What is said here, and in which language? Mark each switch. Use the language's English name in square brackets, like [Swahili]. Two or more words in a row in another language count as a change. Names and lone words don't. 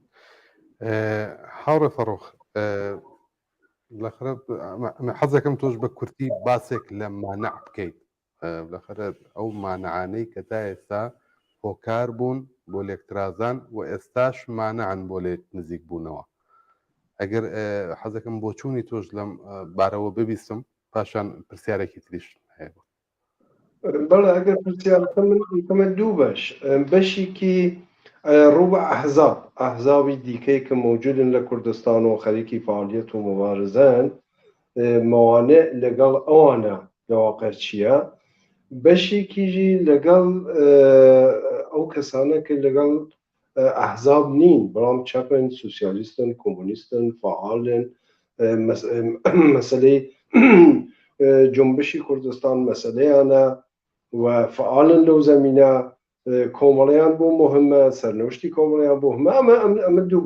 [Central Kurdish] حاوڕێ فەڕۆخ لەخرە حەزەکەم تۆش بە کورتی باسێک لە مانع بکەیت لەخرە ئەو مانعانەی کە تا ئێستا هۆکار بوون بۆ لێکترازان و ئێستاش مانعن بۆ لێ نزیک بوونەوە ئەگەر حەزەکەم بۆ چوونی تۆش لەم بارەوە ببیستم پاشان پرسیارێکی تریش هەیە بەڵێ ئەگەر پرسیارەکەمە دوو بەشێکی ڕوو بە ئەحزابی دیکەی کە موجودن لە کوردستان و خەریکی فعالیت و مبارزان موانع لەگەڵ ئەوانە لەواقع چییە بەشێکیژی لەگەڵ ئەو کەسانە کە لەگەڵ ئەحزاب نین بەڵام چەپن سوسیالیستن کۆمونیستن فعالن مەسلەی جنبشی کوردستان مەسلەیانە و فعالن لەو زەمینە کۆمەڵیان بۆ مهمە سەرنوشتی کۆمەڵیان بۆ هەمە ئەمە دوو